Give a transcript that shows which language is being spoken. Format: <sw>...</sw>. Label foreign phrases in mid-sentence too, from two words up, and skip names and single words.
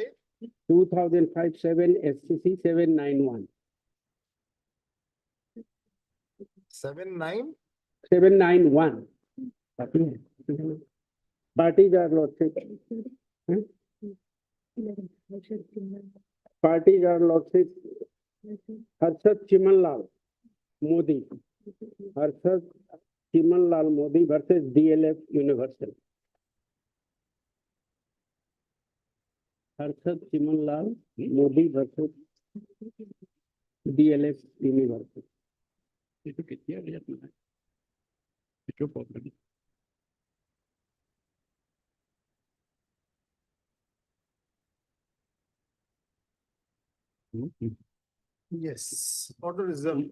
<en>2005 7 SCC 791. 79. 791. Parties are Lordship. Parties are Lordship. Harshad Chiman Lal Modi. Harshad Chiman Lal Modi versus DLF Universal. Harshad Chiman Lal Modi versus DLF Universal. Yes, order reserved.</en>